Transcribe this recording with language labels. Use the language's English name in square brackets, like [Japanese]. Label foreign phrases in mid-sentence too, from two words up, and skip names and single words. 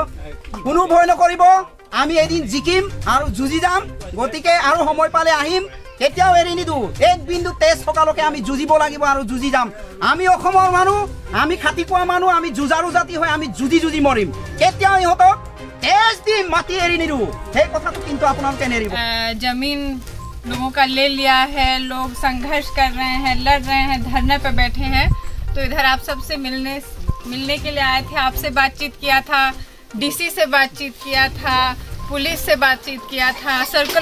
[Assamese] কোনো ভয় নকৰিব আমি এদিন জিকিম আৰু যুঁজি যাম গতিকে আৰু সময় পালে আহিম কেতিয়াও এৰি নিদিওঁ এক বিন্দু তেজ থকালৈকে আমি যুঁজিব লাগিব আৰু যুঁজি যাম আমি অসমৰ মানুহ আমি খাতি পোৱা মানুহ আমি যুঁজাৰু জাতি হৈ আমি যুঁজি মৰিম কেতিয়াও ইহঁতক তেজ দি মাটি এৰি নিদিওঁ সেই কথাটো কিন্তু আপোনালোকে নেৰিব [Hindi] जमीन लोगों का ले लिया है, लोग संघर्ष कर रहे हैं, लड़ रहे हैं, धरने पे बैठे हैं। तो इधर आप सबसे मिलने के लिए आए थे, आपसे बातचीत किया था, DC से बातचीत किया था, पुलिस से बातचीत किया था, सर्कल